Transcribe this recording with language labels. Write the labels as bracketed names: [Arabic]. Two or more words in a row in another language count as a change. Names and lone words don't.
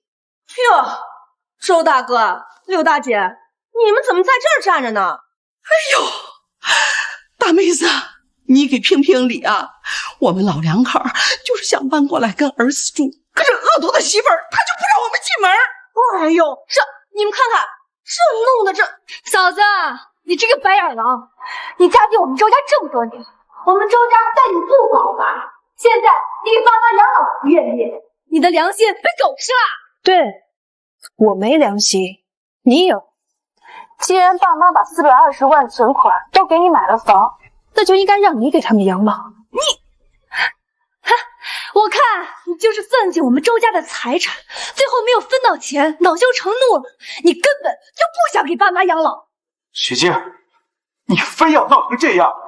[Chinese] 喲，周大哥、柳大姐，你們怎麼在這兒站着呢？哎呦，大妹子，你給評評理啊！我們老兩口就是想搬過來跟兒子住，可是惡毒的媳婦兒她就不讓我們進門。哎呦，你們看看，這弄的這…… 嫂子，你這個白眼狼，你嫁進我們周家這麼多年，我們周家待你不薄吧？現在你給爸媽養老不願意，你的良心被狗吃了。对，我沒良心，你有。既然爸媽把420萬存款都給你買了房，那就應該讓你給他們養老。我看你就是算計我們周家的財產，最後沒有分到錢，惱羞成怒了。你根本就不想給爸媽養老。許靜，你非要鬧成這樣？